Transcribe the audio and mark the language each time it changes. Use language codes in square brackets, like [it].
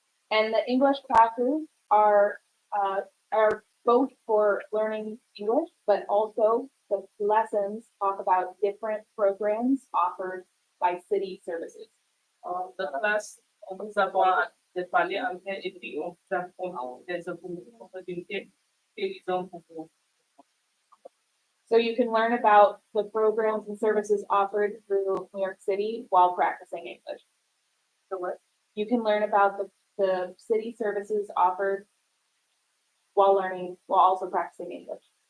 [en] And the English classes are both for learning English, but also the lessons talk about different programs offered by city services. The class, [fr] nous avons de parler anglais et puis on apprend des opportunités qu'ils ont pour vous. [en] So you can learn about the programs and services offered through New York City while practicing English. So what? You can learn about the city services offered while also practicing English.